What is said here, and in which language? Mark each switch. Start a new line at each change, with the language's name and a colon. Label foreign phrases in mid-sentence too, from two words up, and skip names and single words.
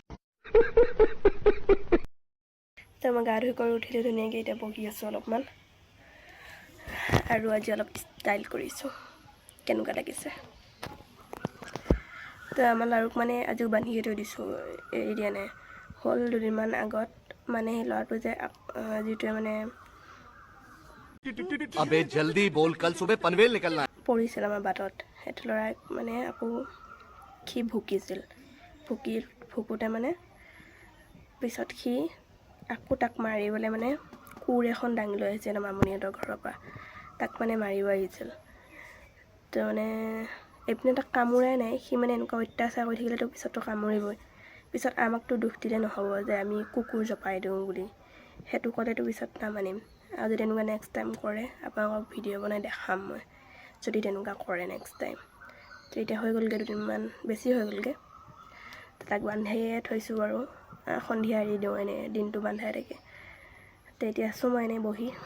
Assamese: তো মই গা ধুই কৰি উঠিলোঁ ধুনীয়াকৈ এতিয়া বহি আছোঁ অলপমান আৰু আজি অলপ ষ্টাইল কৰিছোঁ কেনেকুৱা লাগিছে তো আমাৰ লাৰুক মানে আজিও বান্ধিয়ে থৈ দিছোঁ এৰি দিয়া নাই হ'ল 2 দিনমান আগত মানে সেই ল'ৰাটো যে যিটোৱে মানে
Hindi: अबे जल्दी बोल कल सुबह पनवेल निकलना है
Assamese: পৰিছিল আমাৰ বাটত সেইটো ল'ৰাই মানে আকৌ সি ভুকোতে মানে পিছত সি আকৌ তাক মাৰিবলৈ মানে কোৰ এখন দাঙি লৈ আহিছিল মামুনিহঁতৰ ঘৰৰ পৰা তাক মানে মাৰিব আহিছিল তো মানে এইপিনে তাক কামোৰাই নাই সি মানে এনেকুৱা অত্যাচাৰ কৰি থাকিলেতো পিছততো কামুৰিবই পিছত আমাকতো দুখ দিলে নহ'ব যে আমি কুকুৰ জপাই দিওঁ বুলি সেইটো ক'লেতো পিছত নামানিম আৰু যদি তেনেকুৱা
English: next time
Assamese: কৰে আপোনালোকক ভিডিঅ' বনাই দেখাম মই যদি তেনেকুৱা কৰে
English: next time
Assamese: তো এতিয়া হৈ গ'লগৈ 2 দিনমান বেছি হৈ গ'লগৈ তাক বান্ধাইয়ে থৈছোঁ আৰু সন্ধিয়া এৰি দিওঁ এনেই দিনটো বান্ধাই থাকে তো এতিয়া আছোঁ মই এনেই বহি